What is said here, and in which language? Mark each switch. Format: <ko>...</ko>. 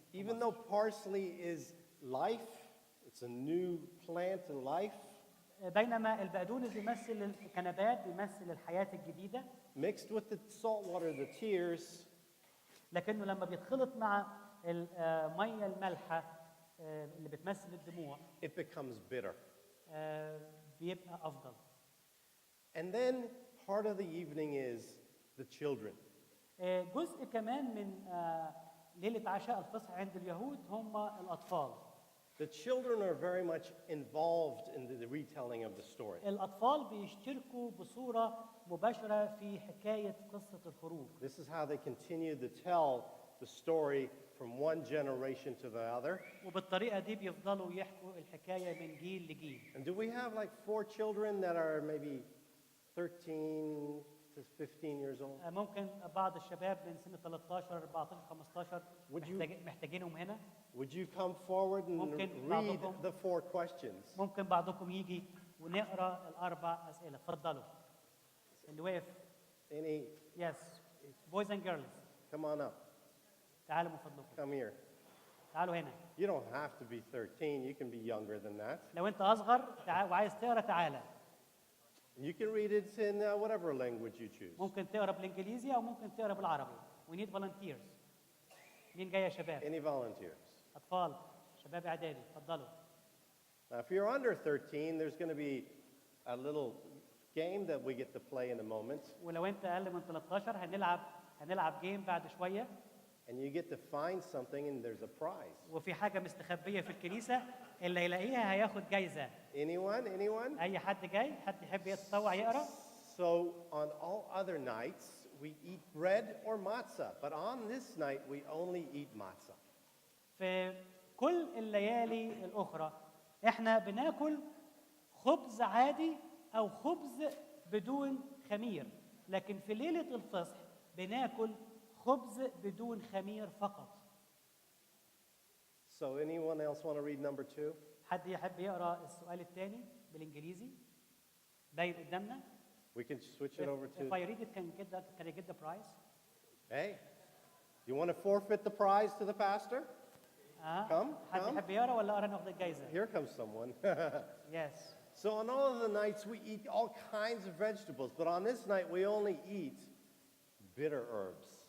<en>Even though parsley is life, it's a new plant in life,</en> <ar>بينما البقدونس بيمثل الكنبات، بيمثل الحياة الجديدة.</ar> <en>mixed with the salt water, the tears,</en> <ar>لكنه لما بيتخلط مع المية المالحة اللي بتمثل الدموع</ar> <en>it becomes bitter.</en> <ar>بيبقى أفضل.</ar> <en>And then part of the evening is the children.</en> <ar>جزء كمان من ليلة عشاء الفصح عند اليهود هم الأطفال.</ar> <en>The children are very much involved in the retelling of the story.</en> <ar>الأطفال بيشتركوا بصورة مباشرة في حكاية قصة الخروج.</ar> <en>This is how they continue to tell the story from one generation to the other.</en> <ar>وبالطريقة دي بيفضلوا يحكوا الحكاية من جيل لجيل.</ar> <en>And do we have like 4 children that are maybe 13 to 15 years old?</en> <ar>ممكن بعض الشباب من سن 13 14 15 محتاجينهم هنا.</ar> <en>Would you come forward and read the 4 questions?</en> <ar>ممكن بعضكم يجي ونقرا الاربع اسئله. اتفضلوا. اللي واقف.</ar> <en>Any? Yes. Boys and girls. Come on up.</en> <ar>تعالوا من فضلكم.</ar> <en>Come here.</en> <ar>تعالوا هنا.</ar> <en>You don't have to be 13. You can be younger than that.</en> <ar>لو انت اصغر وعايز تقرا تعالى.</ar> <en>You can read it in whatever language you choose.</en> <ar>ممكن تقرا بالانجليزي او ممكن تقرا بالعربي.</ar> <en>We need volunteers.</en> <ar>مين جاي يا شباب؟</ar> <en>Any volunteers?</en> <ar>اطفال، شباب اعدادي، اتفضلوا.</ar> <en>Now, if you're under 13, there's going to be a little game that we get to play in a moment.</en> <ar>ولو انت اقل من 13 هنلعب جيم بعد شويه.</ar> <en>And you get to find something and there's a prize.</en> <ar>وفي حاجه مستخبيه في الكنيسه اللي هيلاقيها هياخد جايزه.</ar> <en>Anyone?</en> <ar>اي حد جاي؟ حد يحب يتطوع يقرا؟</ar> <en>So on all other nights we eat bread or matzah, but on this night we only eat matzah.</en> <ar>في كل الليالي الاخرى احنا بناكل خبز عادي او خبز بدون خمير، لكن في ليله الفصح بناكل خبز بدون خمير فقط.</ar> <en>So anyone else want to read number 2?</en> <ar>حد يحب يقرا السؤال الثاني بالانجليزي؟ باين قدامنا.</ar> <en>We can switch it over If to. I read it, can I get the prize? Hey, You want to forfeit the prize to the pastor?</en> <ar>حد</ar> <en>Come.</en> <ar>يحب يقرا ولا اقرا ناخد الجايزه؟</ar> <en>Here comes someone. Yes. So on all of the nights we eat all kinds of vegetables, but on this night we only eat bitter herbs.</en>